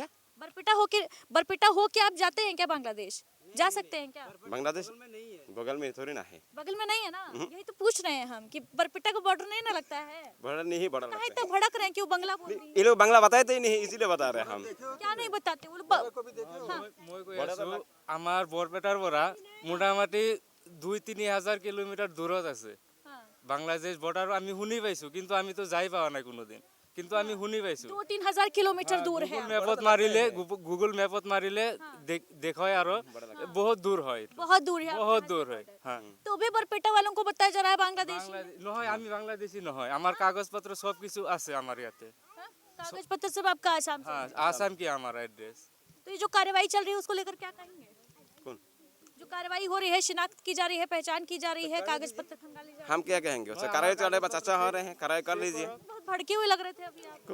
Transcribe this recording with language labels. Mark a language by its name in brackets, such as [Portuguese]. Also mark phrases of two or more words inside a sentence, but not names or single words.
[Hindi] बरपेटा हो के आप जाते हैं क्या बांग्लादेश? जा सकते हैं क्या? बांग्लादेश में नहीं है। बगल में थोड़ी ना है, बगल में नहीं है ना, यही तो पूछ रहे हैं हम कि बरपेटा का बॉर्डर नहीं ना लगता है। बड़ा नहीं बड़ा काहे लगता इतना भड़क रहे हैं, क्यों बंगला बोल रही है। ये लोग बांग्ला बताते ही नहीं, इसीलिए बता रहे हैं हम। है? क्या नहीं बताते वो लोग हाँ। [Assamese] মই কৈ আছো আমাৰ বৰপেটাৰ পৰা মোটামুটি 2-3 হাজাৰ কিলোমিটাৰ দূৰত আছে [Hindi] हाँ। [Assamese] বাংলাদেশ বৰ্ডাৰ। আমি শুনি পাইছো কিন্তু আমি তো যাই পোৱা নাই কোনোদিন, কিন্তু আমি শুনি পাইছো। [Hindi] 2-3 हज़ार किलोमीटर दूर है। [Assamese] গুগল মেপত মাৰিলে দেখয় আৰু বহুত দূৰ হয়, [Hindi] बहुत दूर है। [Assamese] বহুত দূৰ হয়। হ্যাঁ [Hindi] तो भी बरपेटा वालों को बताया जा रहा है बांग्लादेश। [Assamese] নহয়, আমি বাংলাদেশী নহয়, আমার কাগজ পত্র সব কিছু আছে আমার ইয়াতে। [Hindi] कागज पत्र सब आपका आसाम से। हाँ, आसाम की हमारा एड्रेस। तो ये जो कार्रवाई चल रही है उसको लेकर क्या कहेंगे? कौन? जो कार्रवाई हो रही है, शिनाख्त की जा रही है, पहचान की जा रही है, कागज पत्र खंगाले जा रहे हम क्या कहेंगे उससे? कराए चल रहे, चाचा हो रहे हैं, कराए कर लीजिए। हैं। बहुत भड़के हुए लग रहे थे अभी आप।